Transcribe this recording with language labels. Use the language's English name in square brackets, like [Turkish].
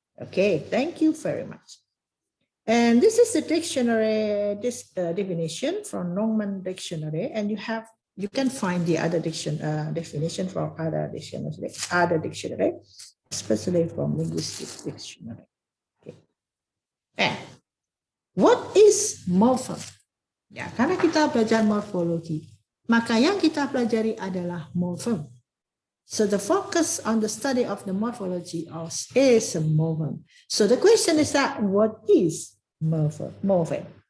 [English] Okay, thank you very much. And this is the dictionary, this definition from Longman Dictionary, and you can find the other definition from other dictionary, especially from linguistic dictionary. Okay. And what is morpheme? [Indonesian] Ya, karena kita belajar morfologi, maka yang kita pelajari adalah morpheme. [English] So the focus on the study of the morphology is a morpheme. So the question is that what is morpheme?